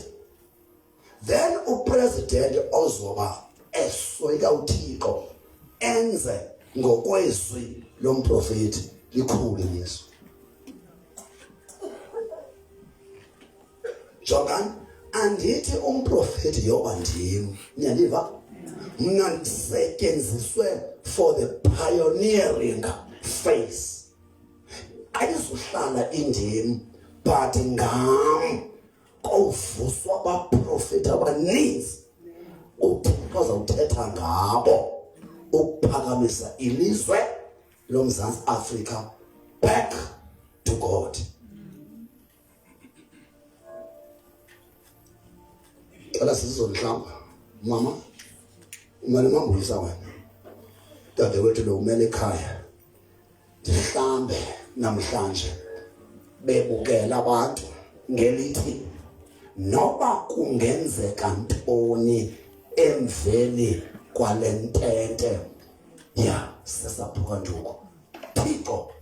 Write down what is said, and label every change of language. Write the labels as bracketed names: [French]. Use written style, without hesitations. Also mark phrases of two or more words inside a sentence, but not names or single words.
[Xhosa] Then upresident ozoba esoyika uThixo enze ngokwezwi lomprofeti likhulu ilizwe. Jongan, andithi umprofeti yoba ndim, niyaliva? mna ndisetyenziswe [English] for the pioneering phase. [Xhosa] Ayizuhlala indim but ngam kovuswa abaprofeti abaninzi uThixo azawuthetha ngabo ukuphakamisa ilizwe loMzantsi Afrika [English] back to God. [Xhosa] Cela sizonhlamba mama umane mambuyisa wena dadewethu lo umele ekhaya ndihlambe namhlanje bebukela abantu ngelithi noba kungenzeka ntoni emveni kwalentente ya sesaphukanduku Thixo